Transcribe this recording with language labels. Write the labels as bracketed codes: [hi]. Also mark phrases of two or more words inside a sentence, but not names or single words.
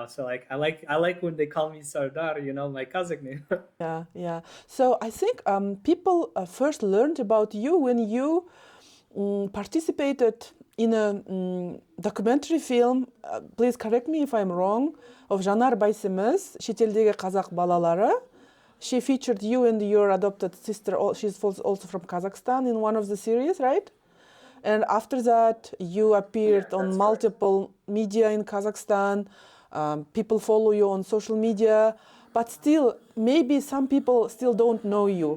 [en] So like I like when they call me Sardar, you know, my Kazakh name. Yeah. So I think people first learned about you when you participated in a documentary film, please correct me if I'm wrong, of Жанар Байсеміз, [kk] шетелдегі қазақ балалары. [en] She featured you and your adopted sister, she's also from Kazakhstan, in one of the series, right? And after that, you appeared on multiple media in Kazakhstan. People follow you on social media, but still, maybe some people still don't know you.